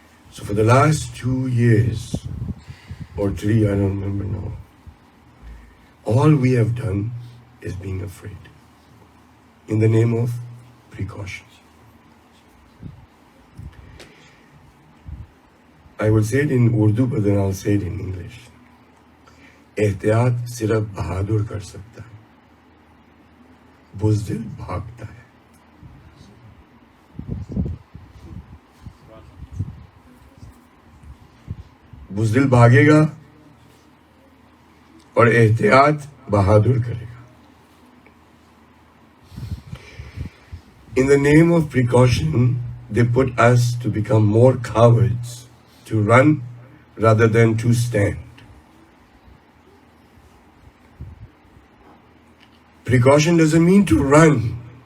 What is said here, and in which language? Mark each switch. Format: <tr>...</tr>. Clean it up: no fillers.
<en>So for the last 2 years, or 3, I don't remember now, all we have done is being afraid in the name of precaution. I will say it in Urdu, but then I'll say it in English.</en> <hi>एहतियात सिर्फ बहादुर कर सकता है, बुज़दिल भागता है. बुज़दिल भागेगा और एहतियात बहादुर करेगा.</hi> <en>In the name of precaution, they put us to become more cowards, to run rather than to stand. Precaution doesn't mean to run.</en>